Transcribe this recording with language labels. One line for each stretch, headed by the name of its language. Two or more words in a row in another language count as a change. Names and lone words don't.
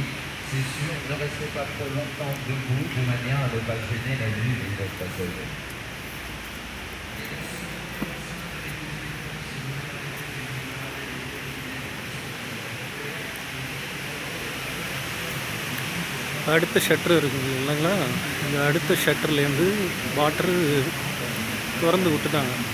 French: C'est sûr, ne restez pas trop longtemps debout de manière à ne pas gêner la vue des autres passagers.
Tamil: அடுத்த ஷட்ரு இருக்குது இல்லைங்களா? இந்த அடுத்த ஷட்டர்லேருந்து வாட்ரு திறந்து விட்டுட்டாங்க.